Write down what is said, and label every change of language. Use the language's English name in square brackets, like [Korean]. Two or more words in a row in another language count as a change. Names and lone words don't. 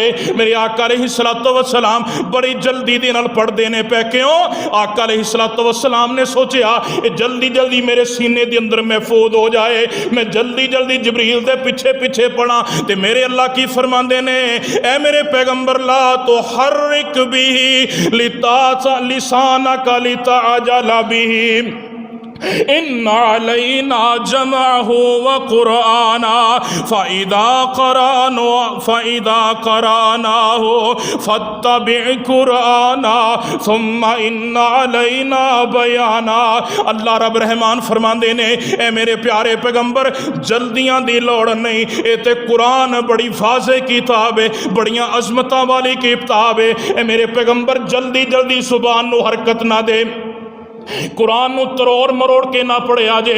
[Punjabi] میرے آقا [Arabic] عليه الصلاة والسلام [Punjabi] بڑی جلدی دے نال پڑھدے نے پے، کیوں? आका [Arabic] عليه الصلاة والسلام [Punjabi] نے سوچا جلدی جلدی میرے سینے دے اندر محفوظ ہو جائے، میں جلدی جلدی جبریل دے پچھے پچھے پڑھا. تے میرے اللہ کی فرماندے نے، اے میرے پیغمبر [Arabic] لا تحرك به لسانك لتعجل به إن علينا جمعه وقرآنه فإذا قرأناه فاتبع قرآنه ثم إن علينا بيانه. [Punjabi] اللہ رب رحمان فرماندے نے، اے میرے پیارے پیغمبر جلدیاں دی لوڑ نہیں، ایہ تے قرآن بڑی واضح کتاب ہے، بڑیاں عظمتاں والی کتاب ہے. اے میرے پیغمبر جلدی جلدی سبان نوں حرکت نہ دے، قرآن نوں تروڑ مروڑ کے نہ پڑھیا جے.